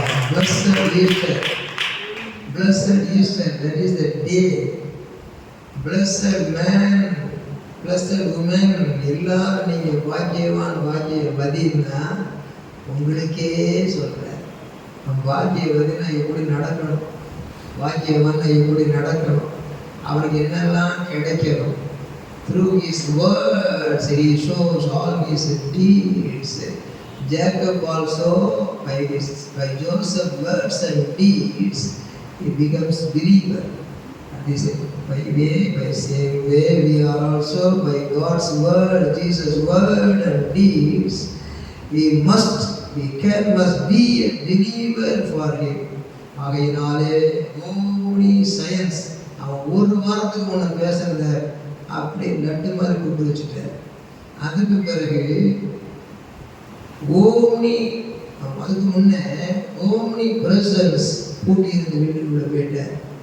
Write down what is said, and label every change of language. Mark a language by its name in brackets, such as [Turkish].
[English] Blessed Easter, blessed Easter, that is the day. Blessed man, blessed woman. [Tamil] எல்லாரும் நீங்க பாக்கியவான் பாக்கியவதின்னா உங்களுக்கே சொல்றேன். பாக்கியவதினா எப்படி நடக்கணும், பாக்கியவான் எப்படி நடக்கணும், அவருக்கு என்னெல்லாம் கிடைக்கணும். [English] Through his words he shows all his deeds. Jacob also by Joseph's words and deeds he becomes believer. This by same way we are also by God's word, Jesus' word and deeds. We must be a believer for him. [Tamil] ஆகையினாலே omni science. அவன் ஒரு வாரத்துக்கு முன்ன பேசுறத அப்படி லட்டு மாதிரி கூப்பிட்டு வச்சுட்டார். அதுக்கு பிறகு ஓம்னி, அதுக்கு முன்னே ஓம்னி பிரசன்ஸ் பூட்டி இருந்த வீட்டுக்குள்ள போயிட்டார்.